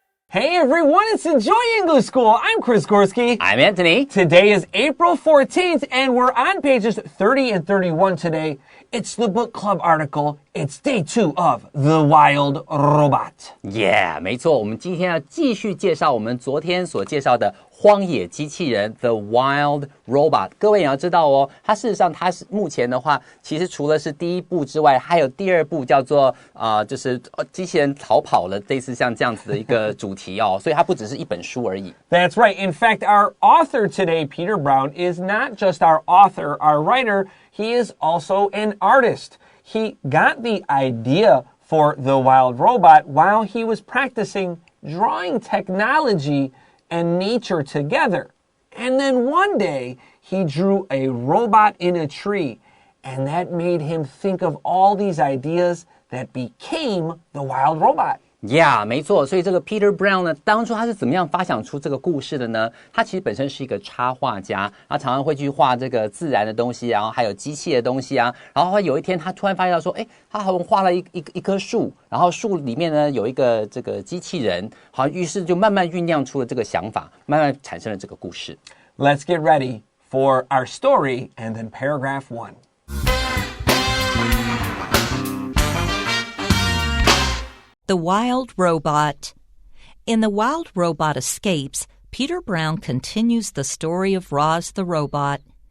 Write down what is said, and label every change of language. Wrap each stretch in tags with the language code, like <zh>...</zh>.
<en>Hey everyone, it's Enjoy English School. I'm Chris Gorski. I'm Antony. Today is April 14th and we're on pages 30 and 31 today. It's the book club article. It's day 2 of The Wild Robot.</en> <zh>Yeah, 没错，我们今天要继续介绍我们昨天所介绍的荒野机器人 The Wild Robot。各位也要知道哦，它事实上它是目前的话，其实除了是第一部之外，还有第二部叫做就是机器人逃跑了，类似像这样子的一个主题哦，所以它不只是一本书而已。</zh> <en>That's right. In fact, our author today, Peter Brown, is not just our author, our writer. He is also an artist. He got the idea for The Wild Robot while he was practicing drawing technology and nature together. And then one day, he drew a robot in a tree, and that made him think of all these ideas that became The Wild Robot.Yeah,</en> <zh>没错，所以这个 Peter Brown 呢，当初他是怎么样发想出这个故事的呢？他其实本身是一个插画家，他常常会去画这个自然的东西，然后还有机器的东西啊。然后有一天，他突然发现到说，他好像画了一棵树，然后树里面呢有一个这个机器人，好，于是就慢慢酝酿出了这个想法，慢慢产生了这个故事。</zh> <en>Let's get ready for our story and then paragraph 1.The Wild Robot. In The Wild Robot Escapes, Peter Brown continues the story of Roz the robot.</en>